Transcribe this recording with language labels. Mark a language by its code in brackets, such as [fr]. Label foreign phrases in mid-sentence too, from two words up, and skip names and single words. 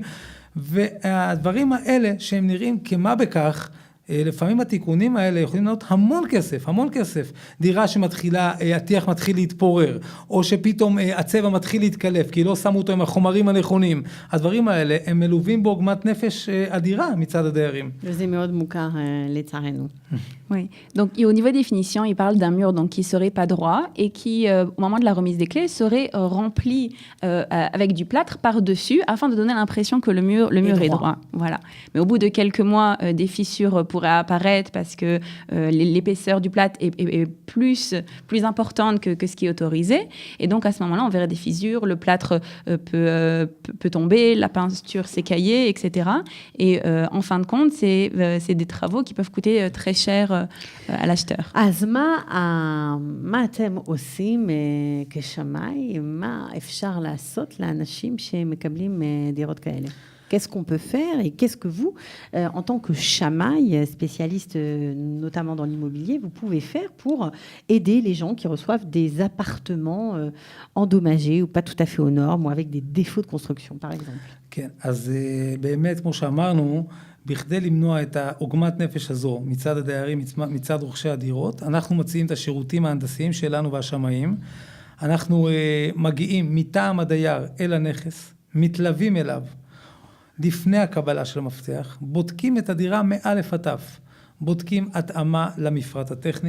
[he] והדברים האלה שהם נראים כמה בכך, לפעמים התיקונים האלה יכולים להיות המון כסף. דירה שמתחילה, הטיח מתחיל להתפורר, או שפתאום הצבע מתחיל להתקלף, כי לא שמו אותו עם החומרים הנכונים. הדברים האלה הם מלווים בעוגמת נפש אדירה מצד הדיירים. זה מאוד מוכר לצערנו. [fr] Oui. Donc, au niveau des finitions, il parle d'un mur donc, qui ne serait pas droit et qui, au moment de la remise des clés, serait rempli avec du plâtre par-dessus afin de donner l'impression que le mur est droit. Voilà. Mais au bout de quelques mois, des fissures pourraient apparaître parce que l'épaisseur du plâtre est plus importante que ce qui est autorisé. Et donc, à ce moment-là, on verrait des fissures, le plâtre peut tomber, la peinture s'écailler, etc. Et en fin de compte, c'est des travaux qui peuvent coûter très cher à l'acheteur. [he] אז מה אתם עושים כשמאי? מה אפשר לעשות לאנשים שמקבלים דירות כאלה? [fr] Qu'est-ce qu'on peut faire et qu'est-ce que vous, en tant que chamaï, spécialiste notamment dans l'immobilier, vous pouvez faire pour aider les gens qui reçoivent des appartements endommagés ou pas tout à fait aux normes ou avec des défauts de construction, par exemple? [he] כן, אז באמת, כמו שאמרנו, בכדי למנוע את העוגמת נפש הזו מצד הדיירים, מצד רוכשי הדירות, אנחנו מציעים את השירותים ההנדסיים שלנו והשמאים. אנחנו מגיעים מטעם הדייר אל הנכס, מתלווים אליו לפני הקבלה של המפתח, בודקים את הדירה מאלף עד תף, בודקים התאמה למפרט הטכני.